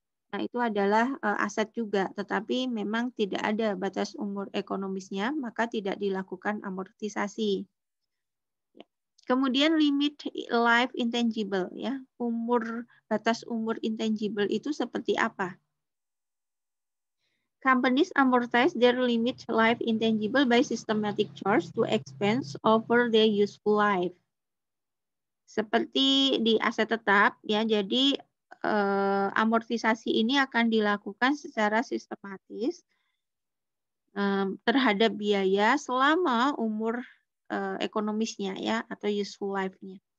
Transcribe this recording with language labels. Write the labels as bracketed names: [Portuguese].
[Indonesian] Nah, itu adalah aset juga, tetapi memang tidak ada batas umur ekonomisnya, maka tidak dilakukan amortisasi. Kemudian limit life intangible ya. Batas umur intangible itu seperti apa? [English] Companies amortize their limit life intangible by systematic charge to expense over their useful life. [Indonesian] Seperti di aset tetap ya, jadi amortisasi ini akan dilakukan secara sistematis terhadap biaya selama umur ekonomisnya ya atau useful life-nya.